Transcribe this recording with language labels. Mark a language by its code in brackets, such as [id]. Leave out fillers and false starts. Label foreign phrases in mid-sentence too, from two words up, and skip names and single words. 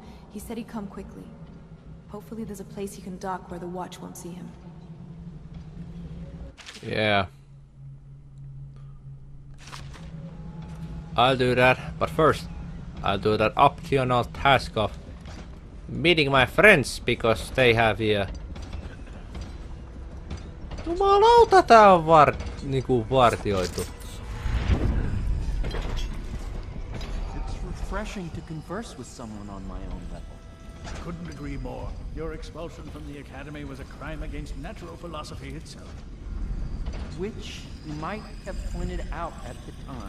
[en] He said he'd come quickly. Hopefully there's a place he can dock where the watch won't see him. Yeah. I'll do that, but first I'll do that optional task of meeting my friends because they have here. [fi] Jumalauta, tää on niinku vartioitu. [en] It's refreshing to converse with someone on my own level. Couldn't agree more. Your expulsion from the Academy was a crime against natural philosophy itself. Which you might have pointed out at the time.